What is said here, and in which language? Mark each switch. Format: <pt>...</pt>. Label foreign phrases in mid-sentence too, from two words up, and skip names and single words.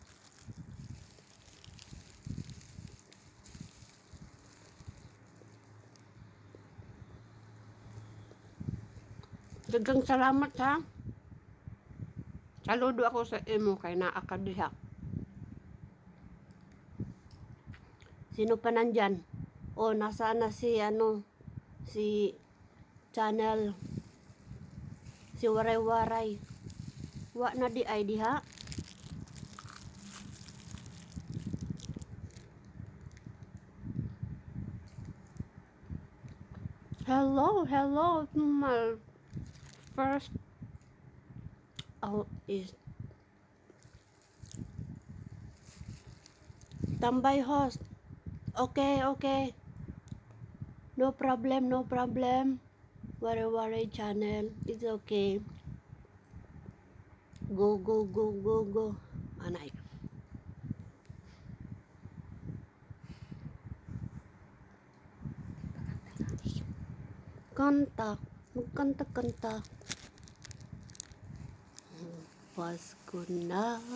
<war>Dagang salamat ha.</war> <ceb>Saludo ako sa imo kay naa ka diha.</ceb> <tl>Sino pa nandyan? O, nasaan na si si channel, si Waray-waray.</tl> <ceb>Wa na di ay diha.</ceb> <en>Hello to my first is tambay host. Okay, okay. No problem, no problem. Waray channel. It's okay. Go, go, go, go, go.</en> <war>Anay.</war> <tl>Kanta. Magkanta-kanta. Pasko na.</tl>